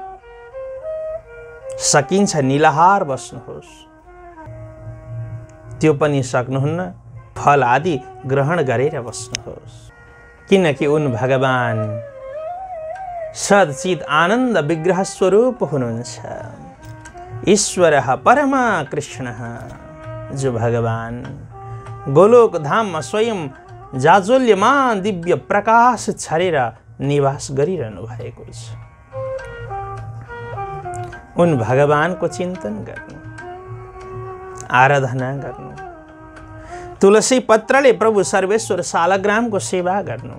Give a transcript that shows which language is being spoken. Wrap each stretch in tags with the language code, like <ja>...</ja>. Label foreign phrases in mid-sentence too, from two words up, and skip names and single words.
<ne>सकिन्छ निलाहार बस्नुहोस्, त्यो पनि सक्नुहुन्न, फल आदि ग्रहण गरेर बस्नुहोस्। किनकि उन भगवान सच्चित आनन्द विग्रह स्वरूप हुनुहुन्छ।</ne> <sa>ईश्वरः परमा कृष्णः,</sa> <ne>जो भगवान गोलोक धाममा स्वयं जाजोल्यमान दिव्य प्रकाश छरेर निवास गरिरहनु भएको छ। उन भगवानको चिन्तन गर्नु, आराधना गर्नु, तुलसी पत्रले प्रभु सर्वेश्वर सालग्रामको सेवा गर्नु।</ne>